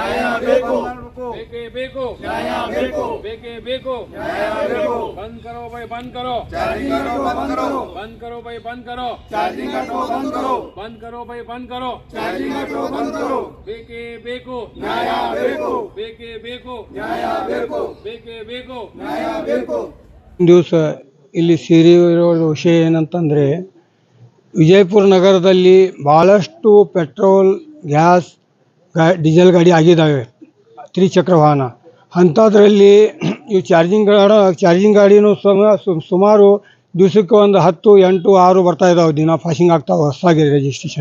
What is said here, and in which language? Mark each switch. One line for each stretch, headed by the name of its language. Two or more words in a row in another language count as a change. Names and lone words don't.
Kannada: ಬೇಕೇ ಬೇಕು, ಬೇಕೇ ಬೇಕು,
Hindi: बंद करो भाई, बंद करो, बंद करो भाई, बंद करो, बंद करो भाई, बंद करो,
Kannada: ಬೇಕೇ ಬೇಕು, ಬೇಕೇ ಬೇಕು, ಬೇಕೇ ಬೇಕು। ದಿವಸ ಇಲ್ಲಿ ಸೇರಿರೋ ವಿಷಯ ಏನಂತಂದರೆ, ವಿಜಯಪುರ ನಗರದಲ್ಲಿ ಭಾಳಷ್ಟು ಪೆಟ್ರೋಲ್, ಗ್ಯಾಸ್, ಡೀಸೆಲ್ ಗಾಡಿ ಆಗಿದ್ದಾವೆ, ತ್ರಿಚಕ್ರ ವಾಹನ. ಅಂಥದ್ರಲ್ಲಿ ಈ ಚಾರ್ಜಿಂಗ್ ಗಾಡಿನೂ ಸುಮಾರು ದಿವಸಕ್ಕೆ ಒಂದು 10, 8, 6 ಬರ್ತಾ ಇದ್ದಾವೆ, ದಿನ ಪಾಸಿಂಗ್ ಆಗ್ತಾವೆ ಹೊಸದಾಗಿ ರಿಜಿಸ್ಟ್ರೇಷನ್.